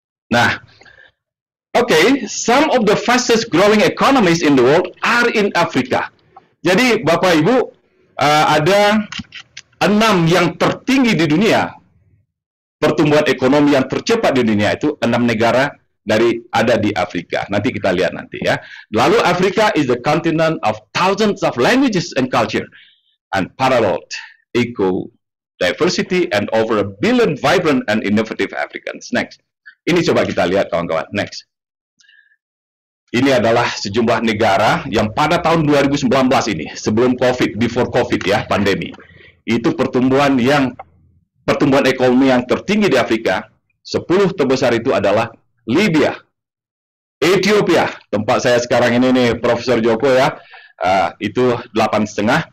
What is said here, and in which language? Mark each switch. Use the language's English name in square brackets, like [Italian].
[English] Nah, some of the fastest growing economies in the world are in Africa. [Indonesian] Jadi Bapak Ibu, ada 6 yang tertinggi di dunia, pertumbuhan ekonomi yang tercepat di dunia itu 6 negara ada di Afrika. Nanti kita lihat nanti ya. [English] Lalu Africa is the continent of thousands of languages and culture and paralleled eco diversity and over 1 billion vibrant and innovative Africans. [Indonesian] Next. Ini coba kita lihat kawan-kawan. Next. Ini adalah sejumlah negara yang pada tahun 2019 ini, sebelum COVID, [English] before COVID [Indonesian] ya, pandemi. Itu pertumbuhan ekonomi yang tertinggi di Afrika. 10 terbesar itu adalah Libya, Ethiopia, tempat saya sekarang ini nih, Profesor Joko ya, itu 8,5.